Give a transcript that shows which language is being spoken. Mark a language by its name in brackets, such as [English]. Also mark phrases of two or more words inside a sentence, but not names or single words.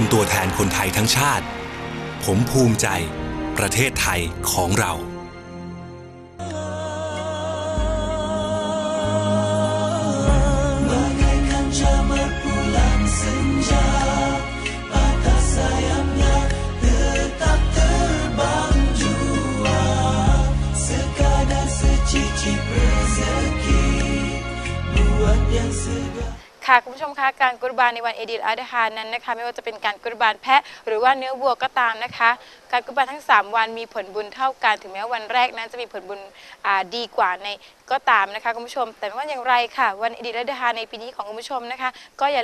[Thai] ตัวแทนคนไทยทั้งชาติผมภูมิใจประเทศไทยของเรา [Malay] Bagaikan jamur pulang senja, atas sayapnya tetap terbang jua. Sekadar secicip rezeki, buat yang segar. [Thai] ค่ะคุณผู้ชมคะการกุรบานในวันอีดิลอัฎฮานั้นนะคะไม่ว่าจะเป็นการกุรบานแพะหรือว่าเนื้อวัวก็ตามนะคะการกุรบานทั้ง3วันมีผลบุญเท่ากันถึงแม้วันแรกนั้น จะมีผลบุญดีกว่าในก็ตามนะคะคุณผู้ชมแต่ไม่ว่าอย่างไรค่ะวันอีดิลอัฎฮาในปีนี้ของคุณผู้ชมนะคะก็อย่า